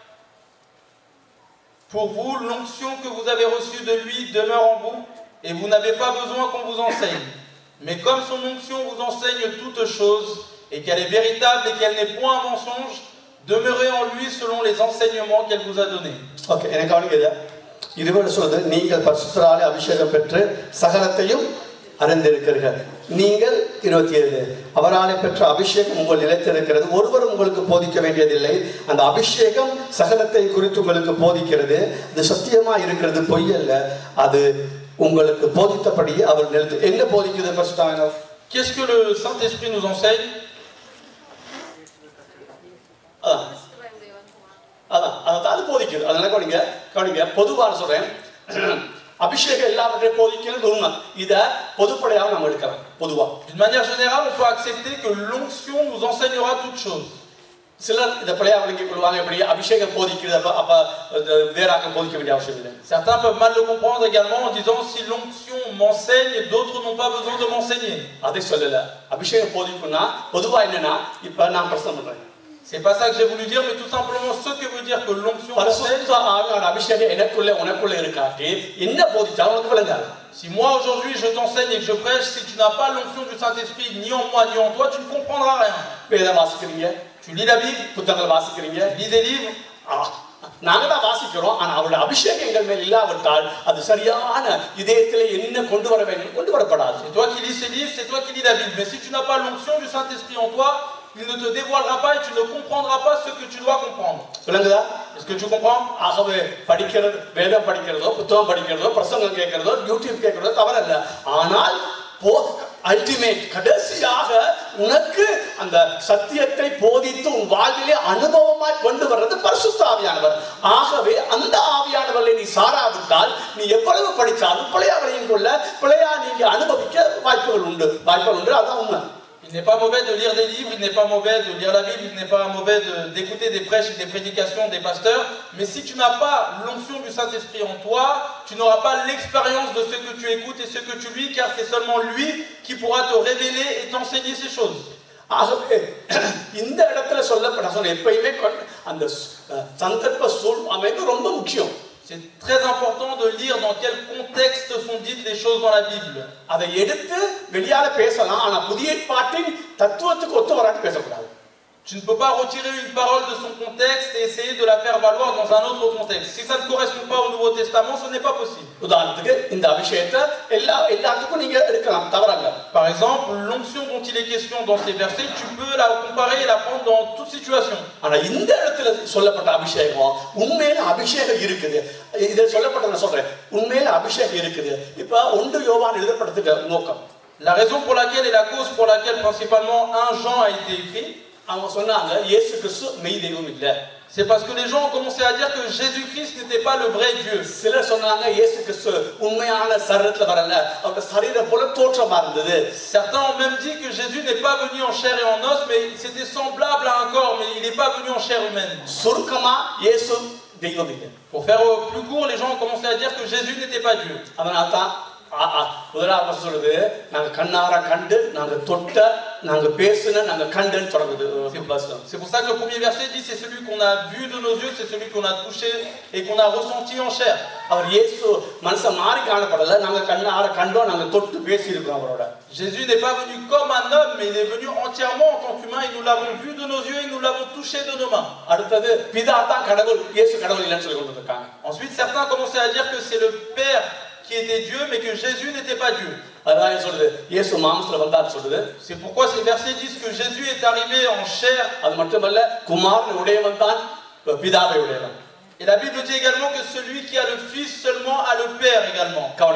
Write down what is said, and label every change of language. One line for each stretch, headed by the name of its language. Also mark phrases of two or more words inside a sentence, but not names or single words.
French: Pour vous, l'onction que vous avez reçue de lui demeure en vous, et vous n'avez pas besoin qu'on vous enseigne. Mais comme son onction vous enseigne toutes choses, et qu'elle est véritable et qu'elle n'est point un mensonge, demeurez en lui selon les enseignements qu'elle vous a donnés.
Tamil: Ok, இதுவரை சொல்றது நீங்கள் பரிசுத்தராலே அபிஷேகம் பெற்று சகலத்தையும் அறிந்திருக்கிறீர்கள். நீங்கள் 27 அவராலே பெற்ற அபிஷேகம் உங்கள் நிலைத்திருக்கிறது. ஒருவரும் உங்களுக்கு போதிக்க வேண்டியதில்லை. அந்த அபிஷேகம் சகலத்தை குறித்து உங்களுக்கு போதிக்கிறது. இது சத்தியமா இருக்கிறது, பொய் அல்ல. அது உங்களுக்கு போதித்தபடி அவர் நிலைத்து என்ன போதிக்குது பரிசுத்தமானவர்?
French: Qu'est-ce que le Saint-Esprit nous enseigne?
Tamil: அது போதிக்குது. அதனால கவனிங்க பொதுவாக சொல்றேன். அபிஷேகம் எல்லாவற்றையும் போதிக்கிறது உண்மை. இதை பொதுப்படையாக நம்ம எடுக்கலாம். பொதுவா
French: d'une manière générale, on peut accepter que l'onction nous enseignera toutes choses.
Tamil: சிலர் இதை பிழையா விளங்கிக் கொள்வாங்க. எப்படி அபிஷேகம் போதிக்கிறது, அப்ப வேறாக போதிக்க வேண்டிய அவசியம் இல்லை.
French: Certains peuvent mal le comprendre également en disant si l'onction m'enseigne, d'autres n'ont pas besoin de m'enseigner.
Tamil: அதை சொல்லல. அபிஷேகம் போதிக்கும்னா பொதுவா என்னன்னா, இப்ப நான் பிரசங்கம் பண்றேன்.
French: C'est pas ça que j'ai voulu dire, mais tout simplement ce que veut dire que l'onction m'enseigne. Si moi aujourd'hui je t'enseigne et que je prêche, si tu n'as pas l'onction du Saint-Esprit ni en moi ni en toi, tu ne comprendras rien. Tu lis la Bible, tu lis des livres.
Tamil: நாங்க தான் வாசிக்கிறோம். ஆனா அவருடைய அபிஷேகம் எங்கள் மேல் இல்லாவிட்டால் அது சரியான இதயத்திலே என்ன கொண்டு வர வேண்டும் கொண்டு வரப்படாது.
French: C'est toi qui lis ces livres, c'est toi qui lis la Bible. Mais si tu n'as pas l'onction du Saint-Esprit en toi, il ne te dévoilera pas et tu ne comprendras pas ce que tu dois comprendre. Est-ce que tu comprends?
Tamil: ஆகவே படிக்கிறது, வேதம் படிக்கிறதோ, புத்தகம் படிக்கிறதோ, பிரசங்கம் கேட்கிறதோ, யூடியூப் கேட்கிறதோ தவறல்ல. ஆனால் அல்டிமேட் கடைசியாக உனக்கு அந்த சத்தியத்தை போதித்து உன் வாழ்விலே அனுபவமாய் கொண்டு வர்றது பரிசுத்த ஆவியானவர். ஆகவே அந்த ஆவியானவரை நீ சாராவிட்டால் நீ எவ்வளவு படித்தாலும் பிழையா வழியும் கொள்ள பிழையா நீங்க அனுபவிக்க வாய்ப்புகள் உண்டு. அதான் உண்மை.
French: Il n'est pas mauvais de lire des livres, il n'est pas mauvais de lire la Bible, il n'est pas mauvais d'écouter des prêches et des prédications des pasteurs, mais si tu n'as pas l'onction du Saint-Esprit en toi, tu n'auras pas l'expérience de ce que tu écoutes et ce que tu lis, car c'est seulement lui qui pourra te révéler et t'enseigner ces choses.
Tamil: ஆகவே இந்த இடத்துல சொல்லப்பட்ட எப்பயுமே அந்த சந்தர்ப்ப சூழ்நிலை ரொம்ப முக்கியம்.
French: C'est très important de lire dans quel contexte sont dites les choses dans la Bible.
Tamil: அதை எடுத்து வெளியால பேசலாம், ஆனா புதிய பாட்டின் தத்துவத்துக்கு ஒத்து வராது பேசக்கூடாது.
French: Tu ne peux pas retirer une parole de son contexte et essayer de la faire valoir dans un autre contexte. Si ça ne correspond pas au Nouveau Testament, ce n'est pas possible.
Tamil: உதாரணத்துக்கு இந்த அபிஷேகத்தை எல்லாத்துக்கும் நீங்க எடுக்கலாம், தவறல்ல.
French: Par exemple, l'onction dont il est question dans ces versets, tu peux la comparer et la prendre dans toute situation.
Tamil: ஆனா இந்த இடத்துல சொல்லப்பட்ட அபிஷேகம் உண்மையில அபிஷேகம் இருக்குது. இத சொல்லப்பட்ட நான் சொல்றேன், உண்மையில அபிஷேகம் இருக்குது. இப்ப 1 யோவான் எழுதப்பட்டதுக்கு நோக்கம்,
French: la raison pour laquelle et la cause pour laquelle principalement 1 Jean a été écrit,
Tamil: அவங்க சொன்னாங்க இயேசு கிறிஸ்து மெய் தெய்வம் இல்ல.
French: C'est parce que les gens ont commencé à dire que Jésus-Christ n'était pas le vrai Dieu.
Tamil: சிலர் சொன்னாங்க இயேசு கிறிஸ்து உண்மையான சரீரத்துல வரல, அவர் சரீரம் போல தோற்றமா இருந்தது.
French: Certains ont même dit que Jésus n'est pas venu en chair et en os, mais c'était semblable à un corps, mais il n'est pas venu en chair humaine.
Tamil: சுருக்கமா இயேசு தெய்வம் இல்ல.
French: Pour faire plus court, les gens ont commencé à dire que Jésus n'était pas Dieu.
Tamil: அதனால தான் முதலாவது சொல்லுது, நாங்க கண்ணார கண்டு, நாங்க தொட்ட, நாங்க பேசின, நாங்க கண்டுன்னு தொடங்குது.
French: C'est pour ça que le premier verset dit c'est celui qu'on a vu de nos yeux, c'est celui qu'on a touché et qu'on a ressenti en chair.
Tamil: அவர் இயேசு மனுஷன் மாறி காணப்படல, நாங்க கண்ணார கண்டோம், நாங்க தொட்டு பேசி இருக்கோம் அவரோட.
French: Jésus n'est pas venu comme un homme, mais il est venu entièrement en tant qu'humain et nous l'avons vu de nos yeux et nous l'avons touché de nos mains.
Tamil: அடுத்தது பிதா தான் கடவுள், இயேசு கடவுள் இல்லன்னு சொல்லி கொண்டிருக்காங்க.
French: Ensuite certains commençaient à dire que c'est le Père qui était Dieu, mais que Jésus n'était pas Dieu. C'est pourquoi ces versets disent que Jésus est arrivé en chair. Et la Bible dit également que celui qui a le Fils seulement a le Père également.